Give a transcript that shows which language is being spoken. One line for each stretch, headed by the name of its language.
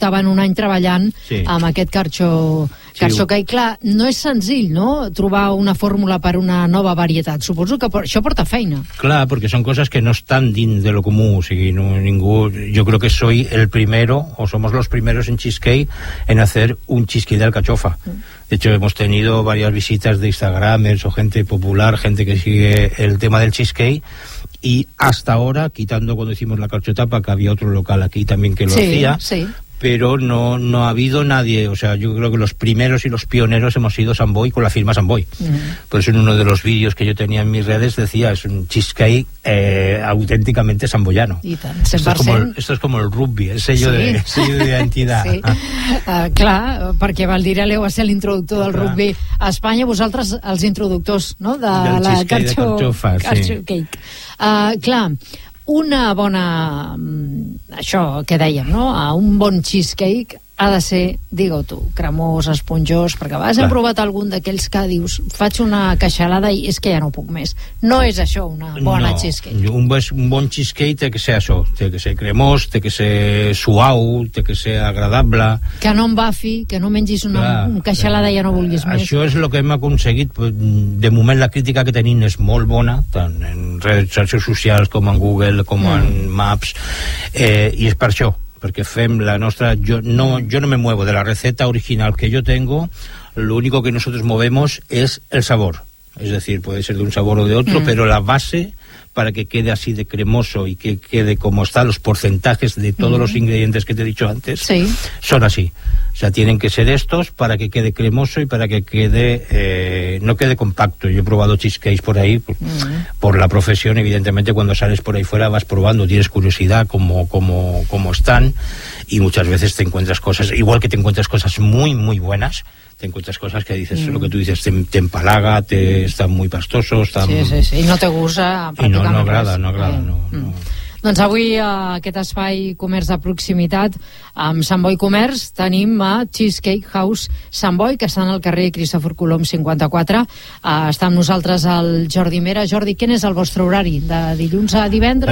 Catalan: estaven un any treballant amb aquest carxó, que, i clar, no és senzill, no?, trobar una fórmula per una nova varietat. Suposo que això porta feina. Clar, perquè són coses que no estan dins de lo comú, o sigui, no, ningú... Jo crec que
Spanish: soy el primero, o somos los primeros en cheesecake, en hacer un cheesecake de alcachofa. De hecho, hemos tenido varias visitas de instagramers o gente popular, gente que sigue el tema del cheesecake, y hasta ahora, quitando cuando hicimos la carchotapa, que había otro local aquí también que lo hacía... Sí. Pero no, no ha habido nadie, o sea, yo creo que los primeros y los pioneros hemos sido Samboy con la firma Samboy. Por eso en uno de los vídeos que yo tenía en mis redes decía, es un cheesecake auténticamente samboyano. Y tan, esto es como el rugby, el sello de identidad. Sí.
Catalan: Clar, perquè Valdirale va ser l'introductor del rugby a Espanya, vosaltres els introductors, no?, de la carxofa, cake. Clar, una bona, això que dèiem, no?, un bon cheesecake ha de ser, digue-ho tu, cremós, esponjós, perquè a vegades hem provat algun d'aquells que dius, faig una queixalada i és que ja no puc més. No és això una bona cheesecake. Un bon cheesecake té que ser això, té que ser cremós, té que ser suau, té que ser agradable. Que no embafi, que no mengis una queixalada i ja no vulguis més. Això és el que hem aconseguit. De moment la crítica que tenim és molt bona, tant en redes socials com en Google, com en Maps, i és per això.
Spanish: Porque FEM, la nuestra, yo no me muevo de la receta original que yo tengo, lo único que nosotros movemos es el sabor. Es decir, puede ser de un sabor o de otro, pero la base para que quede así de cremoso y que quede como están los porcentajes de todos los ingredientes que te he dicho antes, son así. O sea, tienen que ser estos para que quede cremoso y para que quede no quede compacto. Yo he probado cheesecakes por ahí, por la profesión, evidentemente, cuando sales por ahí fuera vas probando, tienes curiosidad cómo están, y muchas veces te encuentras cosas, igual que te encuentras cosas muy, muy buenas, te encuentras cosas que dices, lo que tú dices, te empalaga, está muy pastoso, está... Sí, y no te gusta prácticamente. Y no agrada, no.
Catalan: Doncs avui a aquest espai Comerç de Proximitat amb Samboy Comerç tenim a Cheesecake House Samboy, que està en el carrer Cristòfor Colom 54. Està amb nosaltres el Jordi Mera. Jordi, quin és el vostre horari? De dilluns a divendres?